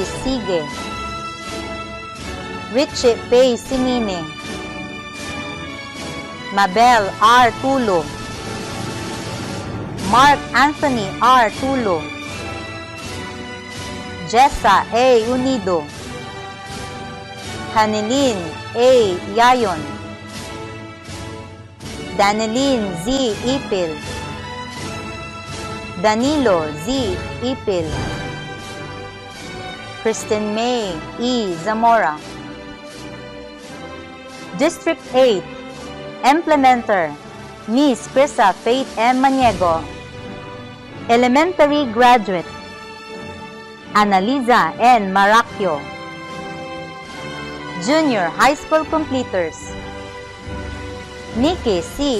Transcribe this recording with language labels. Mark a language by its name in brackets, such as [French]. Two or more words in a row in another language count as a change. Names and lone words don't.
[English] Sige, Richie P. Simine, Mabel R. Tulo, Mark Anthony R. Tulo, Jessa A. Unido, Hanilin A. Yayon, Daneline Z. Ipil, Danilo Z. Ipil, Kristen May E. Zamora. District 8, Implementer, Miss Crisa Faith M. Maniego. Elementary Graduate, Analiza N. Maracchio. Junior High School Completers, Nikki C.